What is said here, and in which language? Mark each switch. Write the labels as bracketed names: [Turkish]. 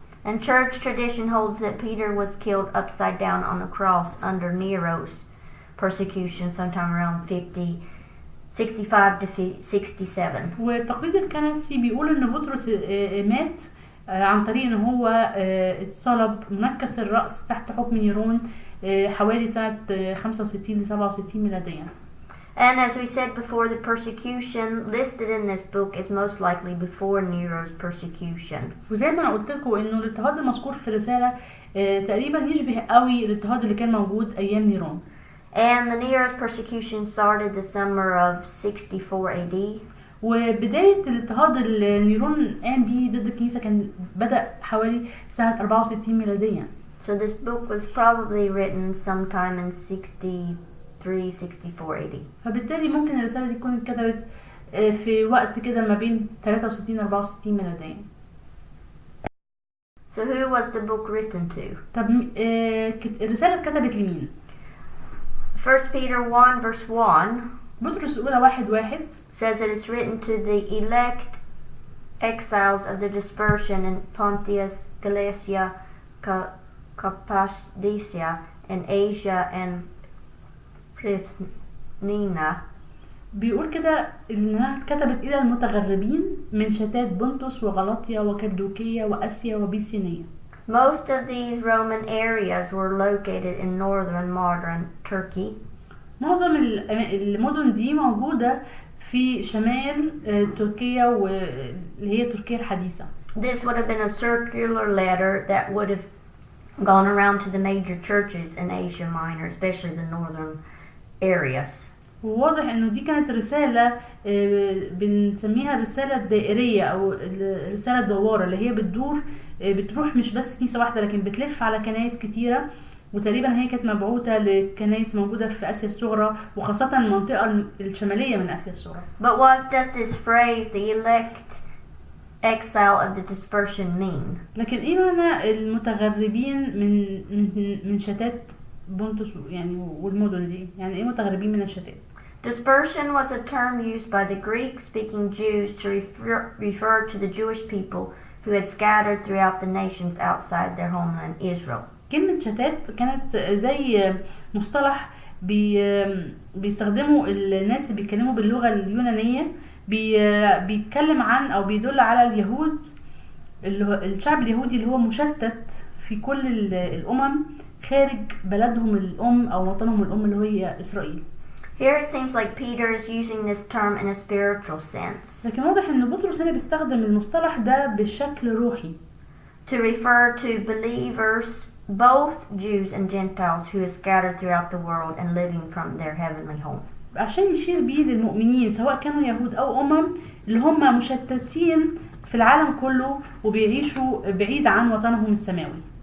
[English] And church tradition holds that Peter was killed upside down on a cross under Nero's persecution sometime around 65 to 67. [Arabic] والتقليد الكنسي بيقول إن بطرس مات عن طريق إن هو اتصلب منكس الرأس تحت حكم نيرون حوالي سنة 65 ل 67 ميلاديا. [English] And as we said before, the persecution listed in this book is most likely before Nero's persecution. [Arabic] وزي ما أنا قلت لكم إنه الاضطهاد المذكور في الرسالة تقريبا يشبه قوي الاضطهاد اللي كان موجود أيام نيرون. [English] And the Nero's persecution started the summer of 64 AD. [Arabic] وبداية الاضطهاد اللي نيرون قام بيه ضد الكنيسة كان بدأ حوالي سنة 64 ميلاديا. [English] So this book was probably written sometime in 63-64 AD. [Arabic] فبالتالي ممكن الرسالة دي تكون اتكتبت في وقت كده ما بين 63 و 64 ميلاديا. [English] So who was the book written to? [Arabic] طب الرسالة اتكتبت لمين؟ [English] 1 Peter 1 verse 1 [Arabic] بطرس الأولى 1:1 [English] says that it's written to the elect exiles of the dispersion in Pontus, Galatia, Cappadocia, and Asia and Bithynia. [Arabic] بيقول كده إنها اتكتبت إلى المتغربين من شتات بنطس وغلاطيا وكبدوكية وآسيا وبيسينية. [English] Most of these Roman areas were located in northern modern Turkey. [Arabic] معظم المدن دي موجودة في شمال تركيا واللي هي تركيا الحديثة. [English] This would have been a circular letter that would have gone around to the major churches in Asia Minor, especially the northern areas. [Arabic] وواضح انه دي كانت رسالة بنسميها الرسالة الدائرية او الرسالة الدوارة اللي هي بتروح مش بس كنيسة واحدة لكن بتلف على كنايس كتيرة، وتقريبا هي كانت مبعوثة لكنايس موجودة في آسيا الصغرى وخاصة المنطقة الشمالية من آسيا الصغرى. [English] But what does this phrase, the elect exile of the dispersion, mean? [Arabic] لكن ايه معنى المتغربين من شتات بنطس يعني والمدن دي؟ يعني ايه متغربين من الشتات؟ [English] Dispersion was a term used by the Greek-speaking Jews to refer to the Jewish people who had scattered throughout the nations outside their homeland Israel. [Arabic] كلمة شتات كانت زي مصطلح بيستخدموا الناس اللي بيتكلموا باللغة اليونانية، بيتكلم عن أو بيدل على اليهود، الشعب اليهودي اللي هو مشتت في كل الأمم خارج بلدهم الأم أو وطنهم الأم اللي هي إسرائيل. [English] Here it seems like Peter is using this term in a spiritual sense. [Arabic] لكن واضح إن بطرس هنا بيستخدم المصطلح ده بالشكل روحي. [English] To refer to believers, both Jews and Gentiles, who are scattered throughout the world and living from their heavenly home. [Arabic] عشان يشير بيه للمؤمنين سواء كانوا يهود أو اللي هم مشتتين في العالم كله وبيعيشوا بعيد عن وطنهم السماوي.